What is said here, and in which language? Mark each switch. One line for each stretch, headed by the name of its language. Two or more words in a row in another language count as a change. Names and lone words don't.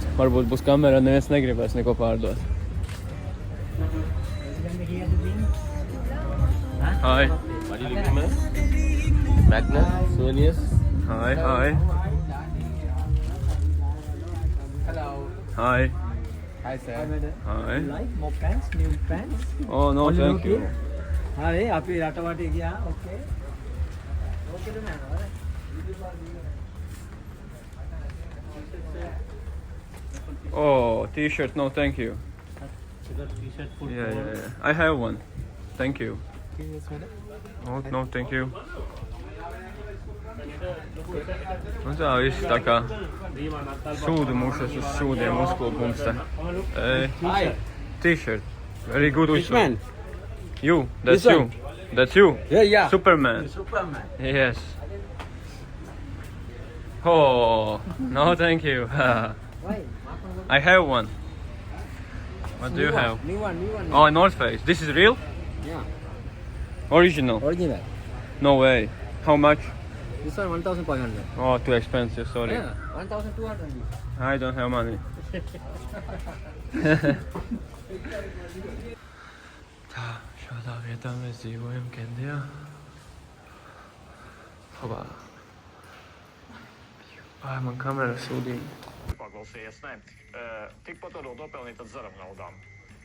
Latvian: Varbūt būs kamera, neviens negribēs neko pārdot.
English: Hi. What do you look at? Magnet, souvenirs. Hi, hi. Hello. Hi. Hi, sir. Hi. Like more pants, new pants. Oh, no, thank you. Hi,
Sinhala: අපි රටවට ගියා.
English: Okay. Okay
Sinhala: ද නෑ.
English: Oh, t-shirt, no, thank you. T-shirt full. Yeah. I have one. Thank you. Oh, no, thank you.
Latvian: Nu tā, viss tā kā sūdu mušas uz sūdiem uzklūpums te.
English: Hi. T-shirt. Very good. Which man? You, that's This you. one? That's you. Yeah. Superman. Superman. Yes. Oh, no, thank you. Why? I have one. What do you have? New one. Oh, North Face. This is real? Yeah. Original? Original. No way. How much? This one 1,500. Oh, too expensive, sorry. Yeah, 1,200. I don't have money.
Latvian: Tā, šādā vietā mēs dzīvojam Kendijā. Hopā. Ai, man kamera sūdīja. Paklausījies, nē. Tikpat varot nopelnīt ar zaram naudām.